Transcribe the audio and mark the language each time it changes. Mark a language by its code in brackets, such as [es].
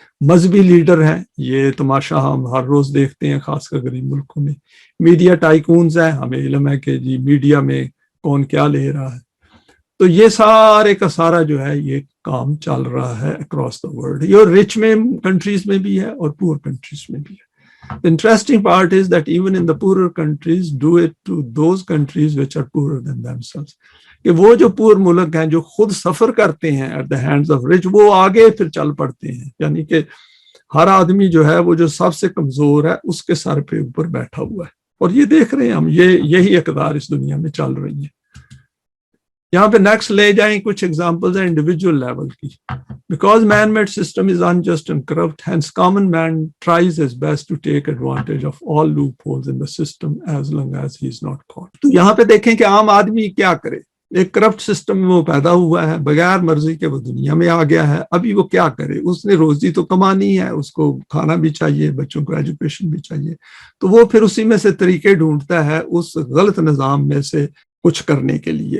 [ur] مذہبی لیڈر ہیں, یہ تماشا ہم ہر روز دیکھتے ہیں خاص کر غریب ملکوں میں. میڈیا ٹائکونز ہیں, ہمیں علم ہے کہ جی میڈیا میں کون کیا لے رہا ہے. تو یہ سارے کا سارا جو ہے یہ کام چل رہا ہے [en] Across the world. [ur] یہ [en] rich میں countries [ur] میں بھی ہے اور [en] poor countries [ur] میں بھی ہے. [en] The interesting part is that even in the poorer countries do it to those countries which are poorer than themselves. [ur] کہ وہ جو پور ملک ہیں جو خود سفر کرتے ہیں [en] at the hands of rich, [ur] وہ آگے پھر چل پڑتے ہیں. یعنی کہ ہر آدمی جو ہے وہ جو سب سے کمزور ہے اس کے سر پہ اوپر بیٹھا ہوا ہے. اور یہ دیکھ رہے ہیں ہم, یہی اقدار اس دنیا میں چل رہی ہیں. یہاں پہ نیکسٹ لے جائیں کچھ ایگزامپلز ہیں انڈیویجول لیول کی. [en] Because man-made system is unjust and corrupt, hence common man tries his best to take advantage of all loopholes in the system as long as he is not caught. [ur] تو یہاں پہ دیکھیں کہ عام آدمی کیا کرے. ایک کرپٹ سسٹم میں وہ پیدا ہوا ہے, بغیر مرضی کے وہ دنیا میں آ گیا ہے. ابھی وہ کیا کرے, اس نے روزی تو کمانی ہے, اس کو کھانا بھی چاہیے, بچوں کو ایجوکیشن بھی چاہیے. تو وہ پھر اسی میں سے طریقے ڈھونڈتا ہے اس غلط نظام میں سے کچھ کرنے کے لیے.